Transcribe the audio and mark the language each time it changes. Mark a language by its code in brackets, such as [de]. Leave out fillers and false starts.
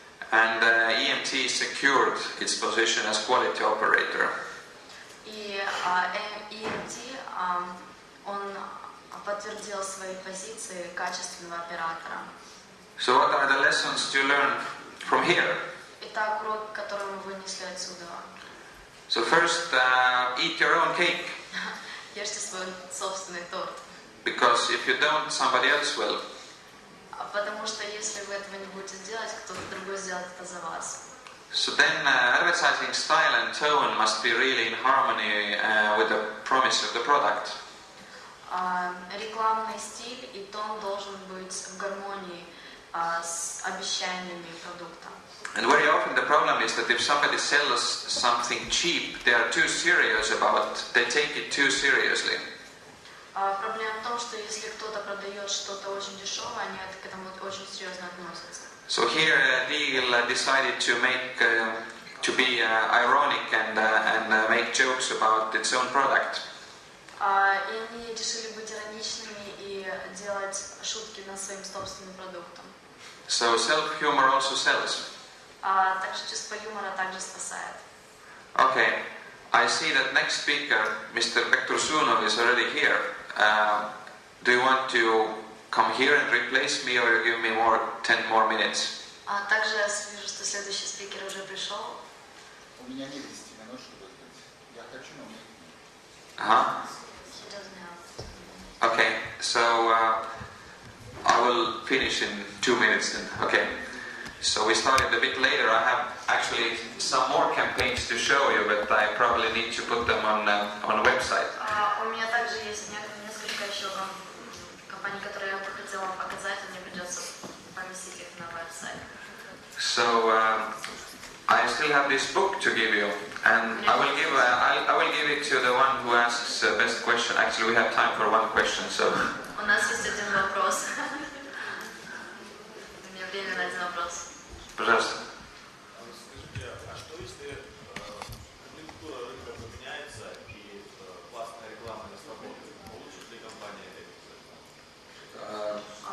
[en] And EMT secured its position as quality operator. [ru] И EMT он подтвердил свои позиции качественного оператора. [en] So what are the lessons you learned from here? [ru] Итак, урок, который мы вынесли отсюда. [en] So first, eat your own cake. [ru] Ешьте свой собственный торт. [en] Because if you don't, somebody else will. [ru] Потому что если вы этого не будете делать, кто-то другой сделает это за вас. [en] So then, advertising style and tone must be really in harmony with the promise of the product. [ru] Рекламный стиль и тон должен быть в гармонии с обещаниями продукта. [en] And very often the problem is that if somebody sells something cheap, they are too serious about, they take it too seriously. [ru] Проблема в том, что если кто-то продает что-то очень дешевое, они к этому очень серьезно относятся. [en] So here Deal decided to make to be ironic and make jokes about its own product. [ru] И они решили быть ироничными и делать шутки над своим собственным продуктом. [en] So self-humor also sells. [ru] Также чувство юмора также спасает. [en] Okay, I see that next speaker, Mr. Pektursunov, is already here. Do you want to come here and replace me, or you give me 10 more minutes? [ru] Также я вижу, что следующий спикер уже пришел. У меня нет 10 минут, чтобы сказать. Я хочу, но мне нет. [en] He doesn't have. Okay, so I will finish in 2 minutes then. Okay. So we started a bit later. I have actually some more campaigns to show you, but I probably need to put them on a website. [ru] У меня также есть несколько еще компаний, которые я бы хотела показать, и мне придется поместить их на веб-сайт. [en] So I still have this book to give you, and I will give it to the one who asks the best question. Actually, we have time for one question, so. [ru] У нас есть один вопрос. У меня время на один вопрос. Пожалуйста. Скажите, а что если конъюнктура рынка поменяется и классная реклама не сработает? Получит ли компания это?